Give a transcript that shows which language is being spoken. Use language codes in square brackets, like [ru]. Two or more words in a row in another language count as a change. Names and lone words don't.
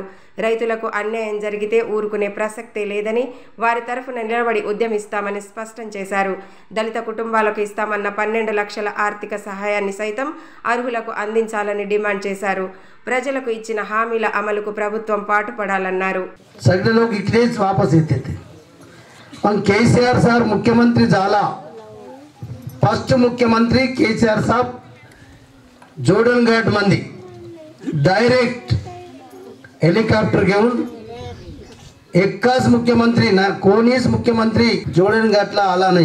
[te] రైతులకు అన్యాయం జరిగితే ఊరుకునే ప్రసక్తే లేదని, వారి తరఫున నిలబడి ఉద్యమిస్తామని స్పష్టం చేశారు. దళిత కుటుంబాలకు ఇస్తామన్న 12 లక్షల ఆర్థిక సహాయాన్ని సైతం అర్హులకు అందించాలని డిమాండ్ చేశారు. ప్రజలకు ఇచ్చిన హామీల అమలుకు ప్రభుత్వం పాటుపడాలన్నారు. కేసీఆర్ సార్ ముఖ్యమంత్రి झाला. [mr] फर्स्ट मुख्यमंत्री केसीआर साहब जोडणघाट मंदी डायरेक्ट हेलिकॉप्टर घेऊन एकाच मुख्यमंत्री ना कोणीच मुख्यमंत्री जोडणघाटला आला नाही.